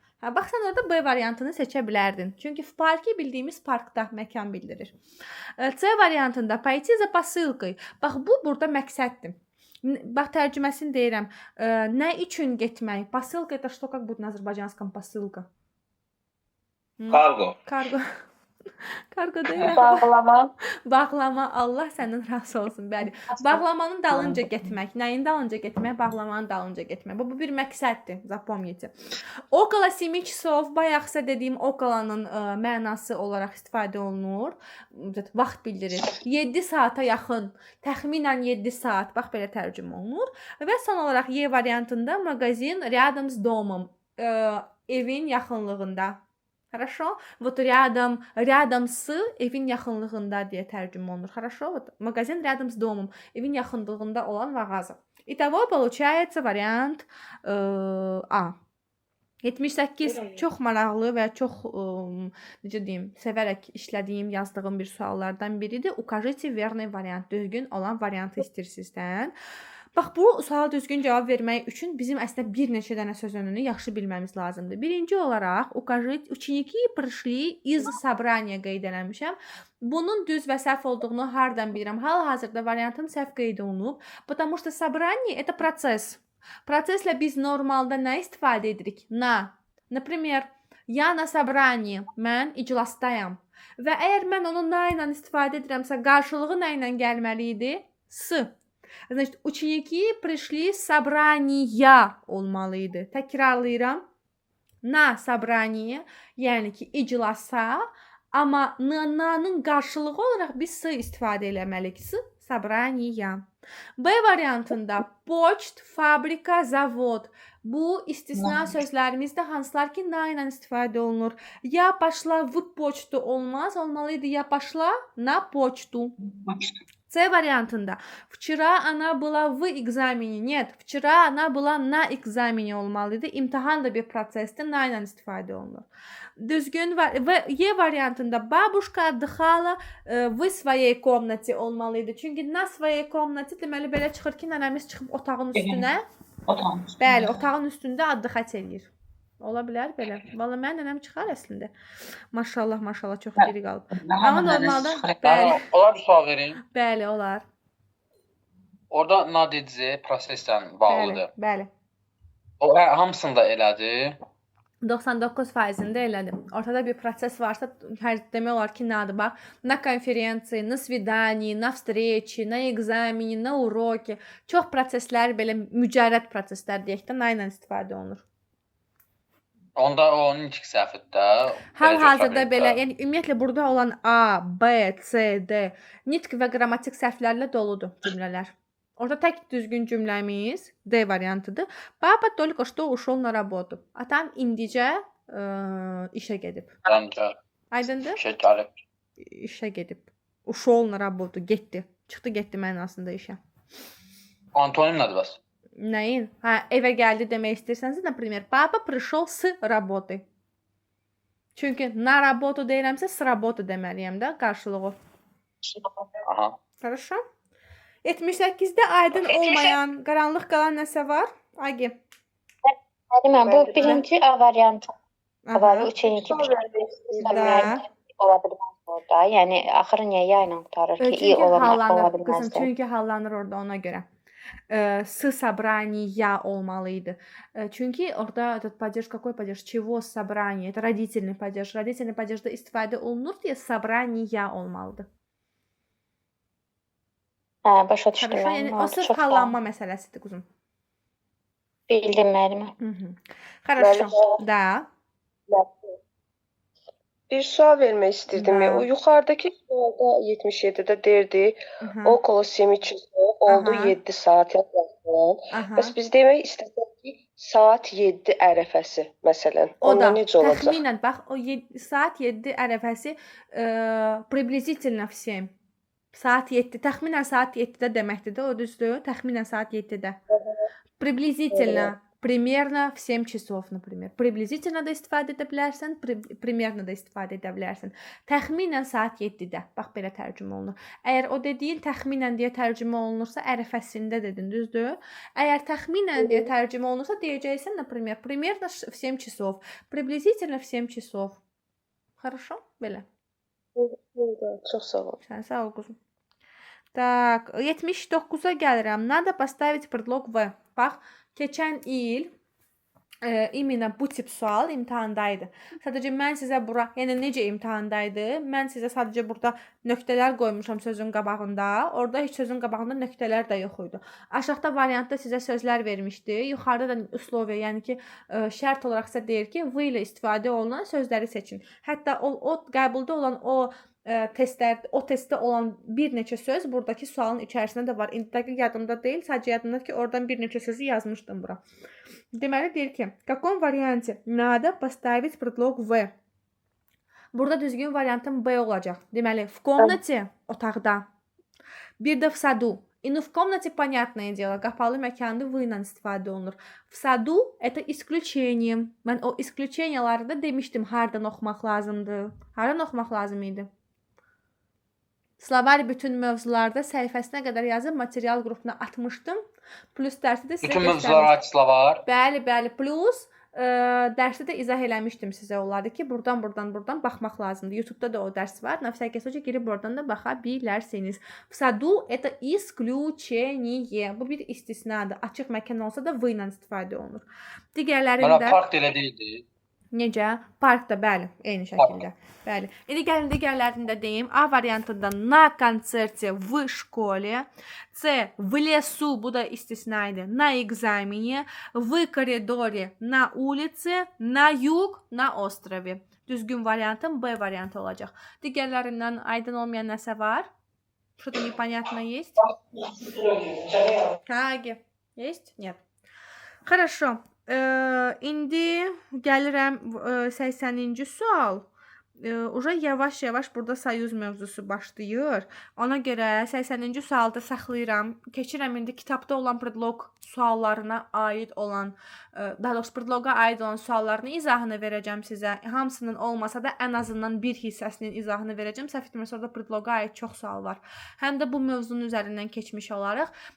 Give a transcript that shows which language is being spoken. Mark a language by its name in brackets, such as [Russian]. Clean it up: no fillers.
[Azerbaijani] Hə, bax sən orada B variantını seçə bilərdin. Çünki [Russian] в парке [Azerbaijani] bildiyimiz parkda məkan bildirir. C variantında [Russian] пойти за посылкой. [Azerbaijani] Bax bu burada məqsəddir. Bax tərcüməsini deyirəm. Nə üçün getmək? [Russian] Посылка это что как будет на азербайджанском посылка? [Azerbaijani] Kargo. Kargo. Kargo deyirəm. Bağlama. Bağlama, Allah səndən razı olsun. Bəli. Bağlamanın dalınca getmək. Nəyin dalınca getmək? Bağlamanın dalınca getmək. Bu bir məqsəddir. [Russian] Zapomните. Около 7 часов [Azerbaijani] bayaqsa dediyim okolanın mənası olaraq istifadə olunur. Vaxt bildirir. 7 saata yaxın. Təxminən 7 saat. Bax belə tərcümə olunur. Və son olaraq Y variantında mağazin [Russian] рядом с домом. [Azerbaijani] Evin yaxınlığında. [Russian] Хорошо? Вот рядом с [Azerbaijani] evin yaxınlığında deyə tərcümə olunur. [Russian] Хорошо? Вот магазин рядом с домом. [Azerbaijani] Evin yaxınlığında olan mağaza. [Russian] Итого получается вариант A. [Azerbaijani] 78 çox maraqlı və çox necə deyim, sevərək işlədiyim, yazdığım bir suallardan biridir. [Russian] Укажите верный вариант. [Azerbaijani] Düzgün olan variantı istəyirsinizdən. Bax bu suala düzgün cavab vermək üçün bizim əslində bir neçə dənə söz önünü yaxşı bilməmiz lazımdır. Birinci olaraq [Russian] укажите ученики пришли из собрания [Azerbaijani] qeyd eləmişəm. Bunun düz və səhv olduğunu hardan bilirəm? Hal-hazırda variantın səhv qeyd olunub. [Russian] Потому что собрание это процесс. [Azerbaijani] Proseslə biz normalda nə istifadə edirik? [Russian] Na. Например, я на собрании. [Azerbaijani] Mən iclasdayam. Və əgər mən onu na ilə istifadə edirəmsə, qarşılığı nə ilə gəlməli idi? S. [Russian] Значит, ученики пришли с собрания [Azerbaijani] olmalıydı. Təkrarlayıram. Na собрание, yəni ki, iclasa, amma na'nın qarşılığı olaraq biz s istifadə eləməliyik. [Russian] S собрания. [Azerbaijani] B variantında почт, fabrika, zavod. Bu istisna sözlərimizdə hansılar ki, na ilə istifadə olunur. Ya başla v почту olmaz, olmalıydı ya başla [Russian] на почту. [Azerbaijani] C variantında [Russian] вчера она была в экзамене. Нет, вчера она была на экзамене [Azerbaijani] olmalıydı. İmtahan da bir prosesdir, na ilə istifadə olunur. Düzgün var. Və Y variantında [Russian] бабушка отдыхала в своей комнате [Azerbaijani] olmalıydı. Çünki [Russian] на своей комнате [Azerbaijani] deməli belə çıxır ki, nənəmiz çıxıb otağın üstünə. Bəli, otağın üstündə addıxat eləyir. Ola bilər belə. Valla mən nənəm çıxar əslində. Maşallah, maşallah çox diri qalıb. Amma normalda bəli. Olar bir sual vereyim. Bəli, olar. Orada nadedici proseslə bağlıdır. Bəli. O hamısında elədir. 99%-ində elədim. Ortada bir proses varsa, hər demək olar ki, nədir? Bax, na konferensiya, na svidaniya, na встрече, na экзамене, na uroki. Çox proseslər belə mücərrəd proseslər deyək də, na ilə istifadə olunur. Onda onun iki səhvində. Hal-hazırda belə, yəni ümumiyyətlə burada olan A, B, C, D nitq və qrammatik səhvlərlə doludur cümlələr. Orada tək düzgün cümləmiz D variantıdır. [Russian] Papa только что ушел на работу. [Azerbaijani] Atam indicə işə gedib. Aydındır? İşə gedib. [Russian] Ушел на работу, [Azerbaijani] getdi. Çıxdı, getdi mənasında işə. Antonim nədir bəs? Nəyin? Hə, evə gəldi demək istəyirsənsə, например, [Russian] papa пришел с работы. [Azerbaijani] Çünki [Russian] на работу [Azerbaijani] deyirəmsə, [Russian] с работы [Azerbaijani] deməliyəm də qarşılığı. Aha. [Russian] Хорошо? [Azerbaijani] 78-də aydın olmayan, qaranlıq qalan nəsə var? Agi. Müəlliməm, bu birinci A variantı. Var, üçüncü [Russian] Da. [Azerbaijani] ola bilməz orada. Yəni axırı niyə ya ilə qutarır ki, i ola bilməz. Qızım, çünki hallanır orada ona görə. [Russian] С собрания [Azerbaijani] olmalıydı. Çünki orada [Russian] этот падеж, какой падеж? Чего собрание? Это родительный падеж. [Azerbaijani] Родительный падежdə istifadə olunur deyə собрания olmalıdır. Hə, başa düşdüm. Yəni o sırf hallanma məsələsidir quzum. Bildim müəllimə. [Russian] Хорошо. Da. [Azerbaijani] Bir sual vermək istirdim. [Russian] Da. [Azerbaijani] O yuxarıdakı sualda 77-də deyirdi, okolo [Russian] 7 часов [Azerbaijani] oldu 7 saat yazılır. Bəs biz demək istəsək ki, saat 7 ərəfəsi məsələn. Onda necə olacaq? Təxminən bax o saat 7 ərəfəsi [Russian] приблизительно в 7. [Azerbaijani] Saat 7, təxminən saat 7-də deməkdir də, o düzdür? Təxminən saat 7-də. [Russian] Приблизительно, примерно в 7 часов, например. Приблизительно da istifadə edə bilərsən, примерно da istifadə edə bilərsən. [Azerbaijani] Təxminən saat 7-də. Bax belə tərcümə olunur. Əgər o dediyin təxminən deyə tərcümə olunursa, ərəfəsində dedin, düzdür? Əgər təxminən deyə tərcümə olunursa, deyəcəksən, [Russian] например, примерно в 7 часов, приблизительно в 7 часов. Хорошо? [Azerbaijani] Belə. Çox sağ ol. Sən sağ ol quzum. Tak, 79-a gəlirəm. [Russian] Надо поставить предлог в. [Azerbaijani] Bax, keçən il imенно bu tip sual imtahandaydı. Sadəcə mən sizə bura, yəni necə imtahandaydı? Mən sizə sadəcə burada nöqtələr qoymuşam sözün qabağında. Orada heç sözün qabağında nöqtələr də yox idi. Aşağıda variantda sizə sözlər vermişdi. Yuxarıda da uslovия, yəni ki, şərt olaraq sizə deyir ki, v ilə istifadə olunan sözləri seçin. Hətta o qəbulda olan o testdə olan bir neçə söz buradakı sualın içərisində də var. İndi dəqiq yadımda deyil, sadəcə yadımdadır ki, oradan bir neçə sözü yazmışdım bura. Deməli deyir ki, [Russian] в каком варианте надо поставить предлог в? [Azerbaijani] Burada düzgün variantın B olacaq. Deməli, [Russian] в комнате, [Azerbaijani] otaqda. Bir də [Russian] в саду. И ну в комнате, понятное дело, [Azerbaijani] qapalı məkanda v ilə istifadə olunur. [Russian] В саду это исключением. [Azerbaijani] Mən o исключенияларды demişdim, hardan oxumaq lazımdır. Hardan oxumaq lazım idi? Slovari bütün mövzularda səhifəsinə qədər yazıb material qrupuna atmışdım. Plus dərsi də sizə Bütün mövzular açıqla var. Bəli, plus dərsi də izah eləmişdim sizə onları ki, buradan baxmaq lazımdır. YouTube-da da o dərs var. [Russian] На всякий случай [Azerbaijani] girib oradan da baxa bilərsiniz. [Russian] В саду это исключение. [Azerbaijani] Bu bir istisnadır. Açıq məkan olsa da v ilə istifadə olunur. Digərlərində Park da elə deyildi. necə? Parkda, bəli, eyni şəkildə. Bəli. İndi gəlin digərlərində deyim. A variantında [Russian] на концерте в школе. [Azerbaijani] C [Russian] в лесу, [Azerbaijani] bu da istisna idi. [Russian] На экзамене. В коридоре, на улице. На юг, на острове. [Azerbaijani] Düzgün variantım B variantı olacaq. Digərlərindən aydın olmayan nəsə var? [Russian] Что-то непонятно есть? Kagi. Есть? Нет. Хорошо. [Azerbaijani] İndi gəlirəm 80-ci sual. Uca yavaş-yavaş burada soyuz mövzusu başlayır. Ona görə 80-ci sualda saxlayıram. Keçirəm indi kitabda olan predlog suallarına aid olan, daha doğrusu predloqa aid olan suallarını izahını verəcəm sizə. Hamısının olmasa da ən azından bir hissəsinin izahını verəcəm. Səhv etmirəmsə orada predloqa aid çox sual var. Həm də bu mövzunun üzərindən keçmiş olaraq.